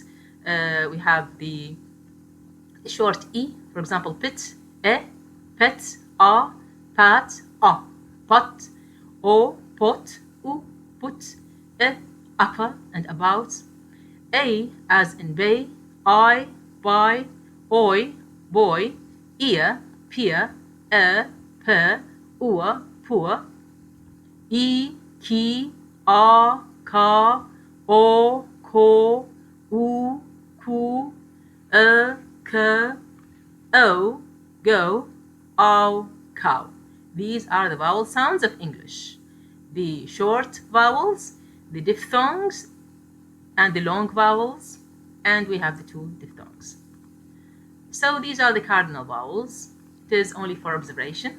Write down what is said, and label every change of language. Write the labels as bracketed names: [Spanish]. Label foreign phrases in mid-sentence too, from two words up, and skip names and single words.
[English] We have the short E, for example, pit, pet, pat, pot, pot, put, upper, and about. A as in bay, I, by, oi, boy, ear, peer, per, ua, poor, e, ki, ka, o, ko, u, ku, k, o, go, ow, cow. These are the vowel sounds of English. The short vowels, the diphthongs, and the long vowels, and we have the two diphthongs. So these are the cardinal vowels. It is only for observation.